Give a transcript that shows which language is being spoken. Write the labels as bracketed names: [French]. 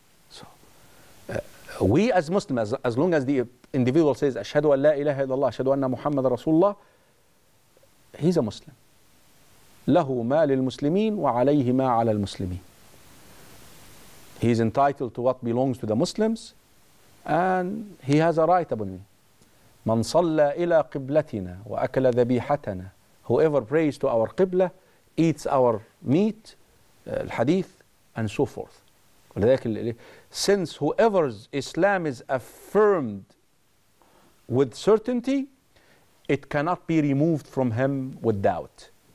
[English] So we as Muslims, as long as the individual says [Arabic] أشهد أن لا إله إلا الله أشهد أن محمد رسول الله, [English] he's a Muslim. [Arabic] له ما للمسلمين وعليه ما على المسلمين. [English] He is entitled to what belongs to the Muslims, and he has a right upon me. [Arabic] من صلى إلى قبلتنا وأكل ذبيحتنا. [English] Whoever prays to our qibla, eats our meat, hadith, and so forth. Since whoever's Islam is affirmed with certainty, it cannot be removed from him with doubt.